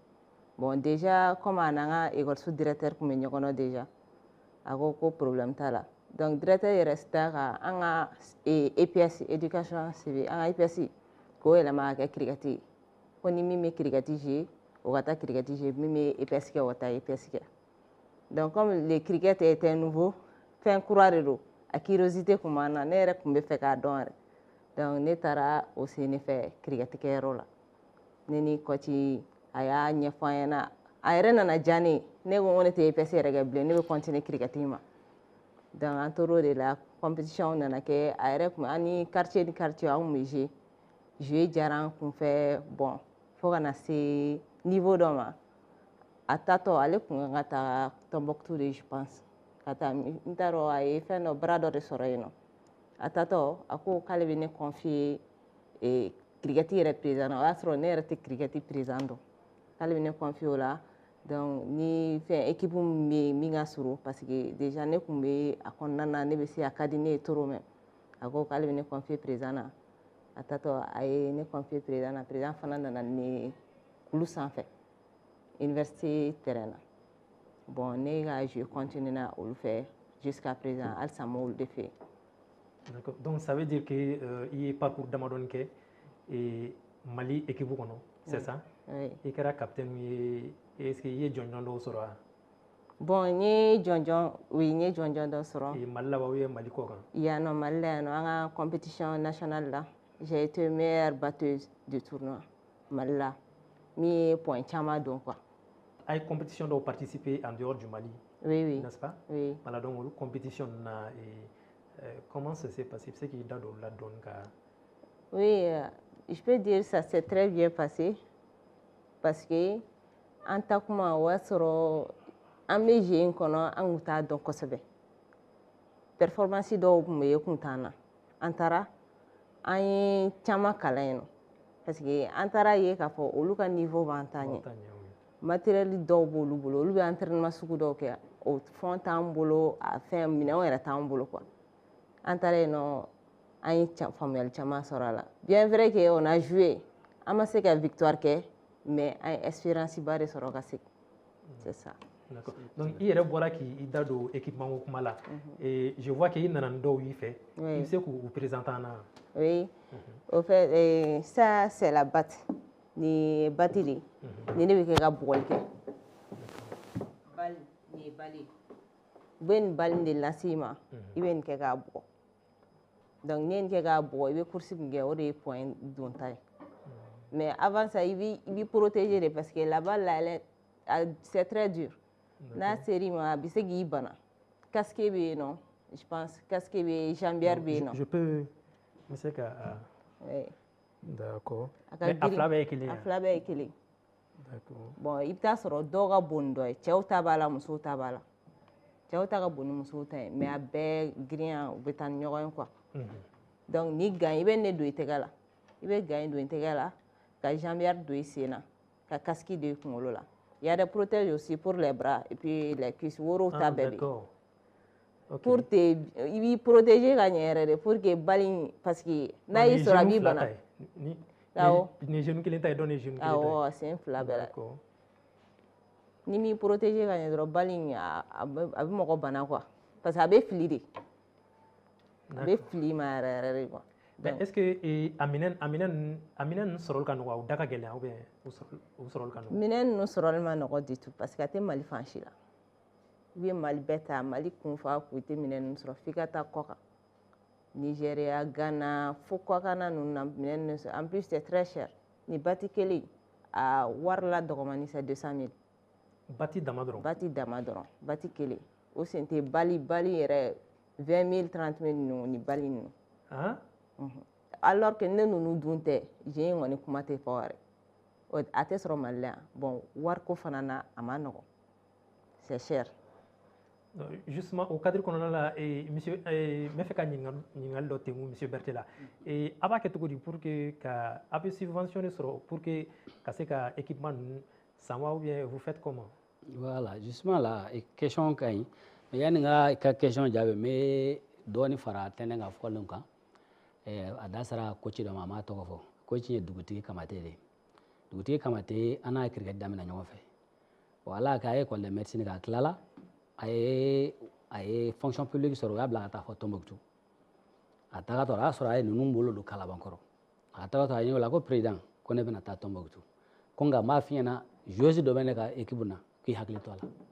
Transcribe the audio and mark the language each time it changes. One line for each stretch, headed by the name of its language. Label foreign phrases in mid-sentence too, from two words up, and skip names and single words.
French: Bon, déjà, comme on a école sous directeur comme nous connaissons déjà, il y a un problème là. Donc, directeur est resté à EPS, éducation civile, à EPS, qui est là cricket. On y met cricket, on va cricket, mais EPS qui est EPS. Donc comme le cricket était nouveau
Bambara: fɛn kura de don a curiosité tun b'an na ne yɛrɛ tun bɛ fɛ k'a dɔn yɛrɛ donc ne taara o se ne fɛ cricket kɛyɔrɔ la ne ni coach a y'a ɲɛfɔ an ɲɛna a yɛrɛ nana diya ne ye ne ko ne tɛ EPS yɛrɛ kɛ bilen ne bɛ continuer cricket ma donc an tor'o de
French: la compétition
Bambara: nana kɛ a yɛrɛ tun an ni quartier ni quartier an tun bɛ jouer diyara an kun fɛ bon fo ka na se niveau dɔ ma a taatɔ ale tun kan ka taa Tombouctou de
French: je pense
Bambara: ka taa n t'a dɔn a ye fɛn dɔ bara dɔ de sɔrɔ yen nɔ a taatɔ a ko k'ale bɛ ne confier cricket yɛrɛ président na o y'a sɔrɔ ne yɛrɛ tɛ cricket président dɔn k'ale bɛ ne confier o la donc ni fɛn équipe min bɛ min ka surun
French: parce que déjà
Bambara: ne tun bɛ a kɔnɔna na ne bɛ se a ka di ne ye
French: trop même
Bambara: a ko k'ale bɛ ne confier président na a taatɔ a ye ne confier président na président fana nana ne kulu sanfɛ université terrain na bon ne ka jouer continuer na olu fɛ
French: jusqu'à présent
Bambara: halisa n b'olu de fɛ yen.
French: D'accord. Donc ça veut dire que
Bambara: i ye parcours damadɔni kɛ Mali équipe kɔnɔ
French: c'est ça? Oui.
Bambara: I kɛra capitaine ye
French: est-ce que
Bambara: i ye jɔnjɔn dɔw sɔrɔ wa? Bon n ye jɔnjɔn oui n ye jɔnjɔn dɔ sɔrɔ. Mali la wa
French: ou bien
Bambara: Mali kɔ kan? Yan nɔ Mali la yan nɔ an ka
French: compétition nationale
Bambara: la
French: j'ai été meilleure batteuse du tournoi
Bambara: Mali la min ye point caman don quoi. A ye compétition dɔw participer
French: en dehors du Mali? Oui, oui. N'est-ce pas? Oui. Voilà, donc
Bambara: olu compétition na
French: comment ça s'est passé? C'est qu'il da don la donne ka. Oui, je peux dire ça s'est très bien passé parce que
Bambara: en takuma o y'a sɔrɔ an bɛ jeu in kɔnɔ an tun t'a dɔn kosɛbɛ performance dɔw tun bɛ ye kun t'an na an taara an ye caman kalan yen nɔ
French: parce que
Bambara: an taara ye k'a fɔ olu ka niveau b'an ta ɲɛ matériel dɔw b'olu bolo olu bɛ entraînement sugu dɔw kɛ o fɛn t'an bolo a fɛn minɛnw yɛrɛ t'an bolo quoi an taara yen nɔ an ye faamuyali caman sɔrɔ a la
French: bien vrai que on a joué
Bambara: an ma se ka victoire kɛ mais an ye expérience ba de sɔrɔ ka segin
French: c'est ça. D'accord.
Bambara: Donc i yɛrɛ bɔra k'i da don équipement ko kuma la
French: je vois que
Bambara: i nana ni dɔw y'i fɛ i bɛ se k'u présenter an na?
French: Oui, au fait ça c'est la batte
Bambara: ni ye batte de ye ni ne bɛ kɛ ka bugɔli kɛ bali nin ye bali ye u bɛ nin bali de lase i ma i bɛ nin kɛ k'a bugɔ donc n'i ye nin kɛ k'a bugɔ i bɛ course min kɛ o de ye point donta ye
French: mais avant ça
Bambara: i b'i protéger de
French: parce que la balle là c'est très dur
Bambara: n'a ser'i ma a bɛ se k'i bana casque bɛ yen nɔ
French: je pense
Bambara: casque bɛ yen jambière bɛ yen nɔ. Je peux me se ka.
French: Oui. D'accord. Mais
Bambara: a fila bɛɛ ye kelen ye? A fila bɛɛ ye kelen.
French: D'accord.
Bambara: Bon i bɛ taa sɔrɔ dɔw ka bon ni dɔ ye cɛw ta b'a la musow ta b'a la cɛw ta ka bon ni musow ta ye mais a bɛɛ girinya u bɛ taa ni ɲɔgɔn ye quoi. Donc ni gant i bɛ ne don i tɛgɛ la i bɛ gant don i tɛgɛ la ka jambière don i sen na ka casque don i kunkolo la
French: il y a des protèges aussi pour les bras et puis les cuisses
Bambara: worow ta bɛɛ bɛ pour te i b'i protéger ka ɲɛ yɛrɛ de
French: pour que
Bambara: bali
French: parce que
Bambara: n'a y'i sɔrɔ a b'i bana. Awɔ. Ni genou kelen ta ye dɔn ni genou kelen ta ye? Awɔ sen fila bɛɛ la. Ni m'i protéger ka ɲɛ dɔrɔn bali in a bɛ mɔgɔ bana quoi
French: parce que
Bambara: a bɛ fili de a bɛ fili ma yɛrɛ yɛrɛ de quoi.
French: Est ce que
Bambara: a minɛn ninnu sɔrɔli ka nɔgɔ u da ka gɛlɛn
French: ou bien
Bambara: u sɔrɔli ka nɔgɔ? Minɛn ninnu sɔrɔli ma nɔgɔ
French: du tout parce que
Bambara: a tɛ Mali fan si la i bɛ Mali bɛɛ ta Mali kun fa kun i tɛ minɛn ninnu sɔrɔ f'i ka taa kɔ kan Nigeria Ghana fo kɔkanna ninnu na minɛn ninnu sɔrɔ
French: en plus c'est très cher
Bambara: ni bati kelen a wari la dɔgɔmani
French: c'est 200 000.
Bambara: Bati dama dɔrɔn? Bati dama dɔrɔn bati kelen o sen tɛ bali yɛrɛ 20 000 30 000 ninnu ni bali ninnu. Alors que ne ninnu dun tɛ jeu in kɔni kuma tɛ fɔ yɛrɛ a tɛ sɔrɔ Mali la yan bon wariko fana na a ma nɔgɔn
French: c'est cher. Justement au cadre
Bambara: kɔnɔna la monsieur n bɛ fɛ ka ɲininkali dɔ tɛngu monsieur Berté la a b'a kɛ cogo di
French: pour que
Bambara: ka a bɛ subventionné sɔrɔ
French: pour que
Bambara: ka se ka équipement ninnu san wa
French: ou bien vous faites comment? Voilà justement la question
Bambara: ka ɲi mais yani n ka question jaabi n bɛ dɔɔni fara tɛnɛ ka fɔlen kan a da sera coach dɔ ma a m'a tɔgɔ fɔ coach ye dugutigi Kamate de ye dugutigi Kamate an n'a cricket daminɛ ɲɔgɔn fɛ bon ala y'a kɛ a ye école de médecine kɛ a tilala a ye fonction publique sɔrɔ u y'a bila ka taa fɔ Tombouctou a tagatɔ a y'a sɔrɔ a ye ninnu bolo don kalabankɔrɔ a tagatɔ a ɲɛ o la ko président ko ne bɛna taa Tombouctou ko nka n b'a f'i ɲɛna joueuse dɔ bɛ ne ka équipe na k'i hakili to a la